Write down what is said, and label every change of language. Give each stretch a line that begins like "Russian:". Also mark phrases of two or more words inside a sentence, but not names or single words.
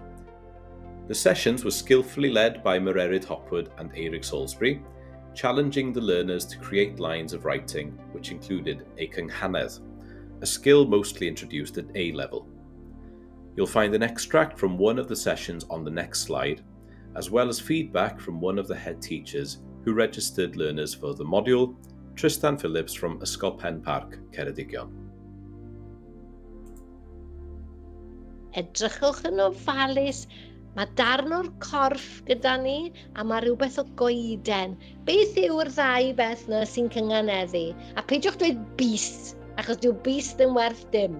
English: The sessions were skillfully led by Mererid Hopwood and Eric Salisbury, challenging the learners to create lines of writing which included a cynghanedd, a skill mostly introduced at A level. You'll find an extract from one of the sessions on the next slide, as well as feedback from one of the head teachers who registered learners for the module, Tristan Phillips from Ysgol Pen Parc, Ceredigion.
Welsh: Edrychwch yn ofalus, mae darn o'r corff gyda ni a mae rhywbeth o goeden. Beth yw'r ddau beth na sy'n cynganeddu? A peidiwch dweud bist, achos dyw bist yn werth dim.